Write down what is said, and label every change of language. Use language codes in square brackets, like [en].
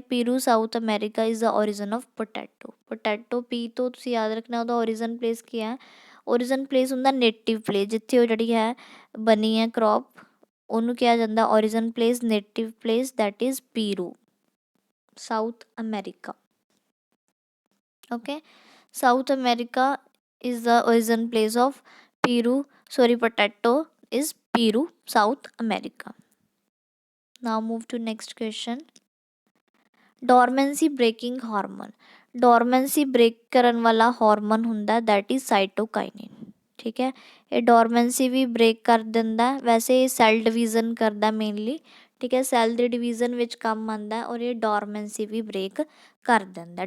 [en] Peru South America is the origin of potato. [pa] Potato ਪੀ ਤੋਂ ਤੁਸੀਂ ਯਾਦ ਰੱਖਣਾ ਉਹਦਾ ਓਰੀਜਨ ਪਲੇਸ ਕੀ ਹੈ? ਓਰੀਜਨ ਪਲੇਸ ਹੁੰਦਾ ਨੇਟਿਵ ਪਲੇਸ, ਜਿੱਥੇ ਉਹ ਜਿਹੜੀ ਹੈ ਬਣੀ ਹੈ ਕ੍ਰੋਪ, ਉਹਨੂੰ ਕਿਹਾ ਜਾਂਦਾ origin place, native place, that is Piru, south America. [en] Okay, South America is the origin place of Peru, sorry, potato is Peru, South America. Now move to next question. [pa] Dormancy breaking hormone, ਡੋਰਮੈਂਸੀ break ਕਰਨ ਵਾਲਾ hormone ਹੁੰਦਾ that is ਸਾਈਟੋਕਾਈਨਿਨ, ਠੀਕ ਹੈ। ਇਹ ਡੋਰਮੈਂਸੀ ਵੀ break ਕਰ ਦਿੰਦਾ, ਵੈਸੇ ਇਹ ਸੈੱਲ ਡਿਵੀਜ਼ਨ ਕਰਦਾ ਮੇਨਲੀ, ਠੀਕ ਹੈ, ਸੈੱਲ ਦੇ ਡਿਵੀਜ਼ਨ ਵਿੱਚ ਕੰਮ ਆਉਂਦਾ, ਔਰ ਇਹ ਡੋਰਮੈਂਸੀ ਵੀ ਬ੍ਰੇਕ ਕਰ ਦਿੰਦਾ।